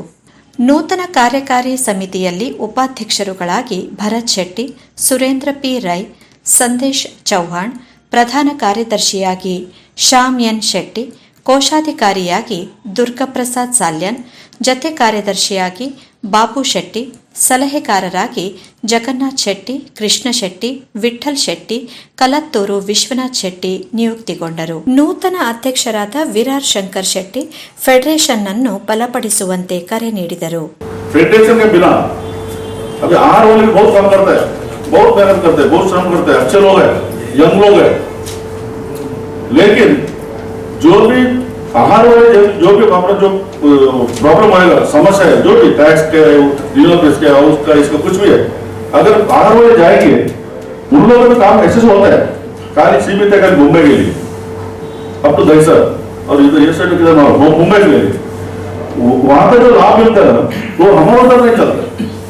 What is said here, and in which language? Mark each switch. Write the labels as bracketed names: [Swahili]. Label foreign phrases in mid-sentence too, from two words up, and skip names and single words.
[Kannada] ನೂತನ ಕಾರ್ಯಕಾರಿ ಸಮಿತಿಯಲ್ಲಿ ಉಪಾಧ್ಯಕ್ಷರುಗಳಾಗಿ ಭರತ್ ಶೆಟ್ಟಿ, ಸುರೇಂದ್ರ ಪಿ ರೈ, ಸಂದೇಶ್ ಚೌಹಾಣ್, ಪ್ರಧಾನ ಕಾರ್ಯದರ್ಶಿಯಾಗಿ ಶ್ಯಾಮ್ ಎನ್ ಶೆಟ್ಟಿ, ಕೋಶಾಧಿಕಾರಿಯಾಗಿ ದುರ್ಗಪ್ರಸಾದ್ ಸಾಲ್ಯನ್, ಜತೆ ಕಾರ್ಯದರ್ಶಿಯಾಗಿ ಬಾಬು ಶೆಟ್ಟಿ, ಸಲಹೆಗಾರರಾಗಿ ಜಗನ್ನಾಥ್ ಶೆಟ್ಟಿ, ಕೃಷ್ಣ ಶೆಟ್ಟಿ, ವಿಠ್ಠಲ್ ಶೆಟ್ಟಿ, ಕಲತ್ತೂರು ವಿಶ್ವನಾಥ್ ಶೆಟ್ಟಿ ನಿಯುಕ್ತಿಗೊಂಡರು. ನೂತನ ಅಧ್ಯಕ್ಷರಾದ ವಿರಾರ್ ಶಂಕರ್ ಶೆಟ್ಟಿ ಫೆಡರೇಷನ್ ಅನ್ನು ಬಲಪಡಿಸುವಂತೆ ಕರೆ ನೀಡಿದರು. [Hindi] फेडरेशन के बिना अभी आहार वाले भी बहुत काम करता है, बहुत मेहनत करते हैं, बहुत श्रम करते हैं, अच्छे लोग हैं, यंग लोग हैं, लेकिन जो भी आहार वाले जो भी अपना जो प्रॉब्लम आएगा, समस्या है, जो भी टैक्स के इसके हाउस का इसका कुछ भी है, अगर आहार वाले जाएंगे उन लोगों का काम ऐसे से होता है, खाली सीमित है मुंबई के लिए अब तो दहीसर और इधर ये साइड मुंबई के लिए वहां पे जो लाभ मिलता है वो हमारा उधर नहीं चलता।